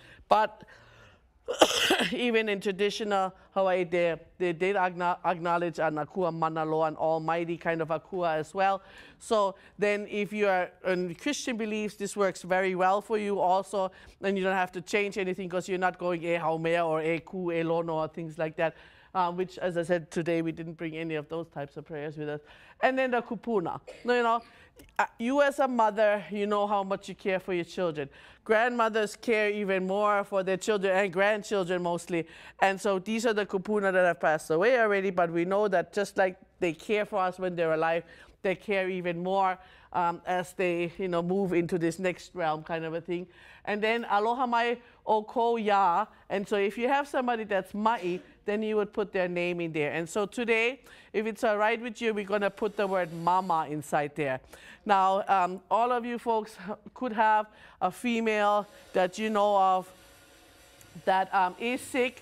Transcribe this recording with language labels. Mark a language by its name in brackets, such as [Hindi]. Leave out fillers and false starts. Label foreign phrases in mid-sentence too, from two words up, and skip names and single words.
[English] But even in traditional Hawaii, they did acknowledge an [Hawaiian] akua manalo, [English] an almighty kind of akua as well. So then if you are in Christian beliefs, this works very well for you also. And you don't have to change anything because you're not going [Hawaiian] e haumea [English] or [Hawaiian] e ku, e lono [English] or things like that. Which, as I said today, we didn't bring any of those types of prayers with us. And then the kupuna. You as a mother, you know how much you care for your children. Grandmothers care even more for their children and grandchildren mostly. And so these are the kupuna that have passed away already, but we know that just like they care for us when they're alive, they care even more as they move into this next realm kind of a thing. And then [Hawaiian] aloha mai o ko ya. [English] And so if you have somebody that's ma'i, then you would put their name in there. And so today, if it's all right with you, we're going to put the word mama inside there. Now, all of you folks could have a female that you know of that is sick.